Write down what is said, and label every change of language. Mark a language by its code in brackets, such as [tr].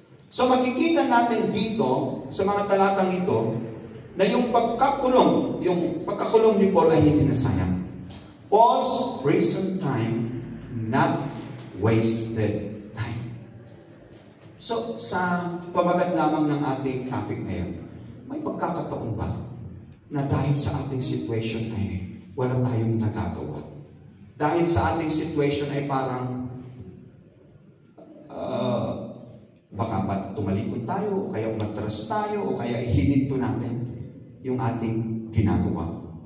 [tl] So makikita natin dito, sa mga talatang ito, na yung pagkakulong ni Paul ay hindi nasayang. [en] Paul's prison time, not wasted time. [tl] So, sa pamagat lamang ng ating topic ngayon, may pagkakataon ba na dahil sa ating situation ay wala tayong nagagawa? Dahil sa ating situation ay parang baka tumalikod tayo, o kaya umatras tayo, o kaya hininto natin yung ating ginagawa.